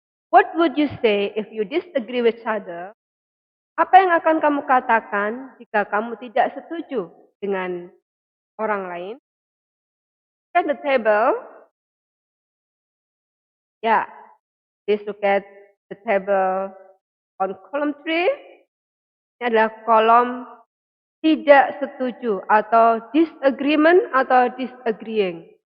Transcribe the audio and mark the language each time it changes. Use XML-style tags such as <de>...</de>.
<en>What would you say if you disagree with each other?</en> <id>Apa yang akan kamu katakan jika kamu tidak setuju dengan orang lain?</id> <en>At the table. Ya, please look at the table on column 3.</en> <id>Ini adalah kolom tidak setuju atau disagreement atau disagreeing.</id>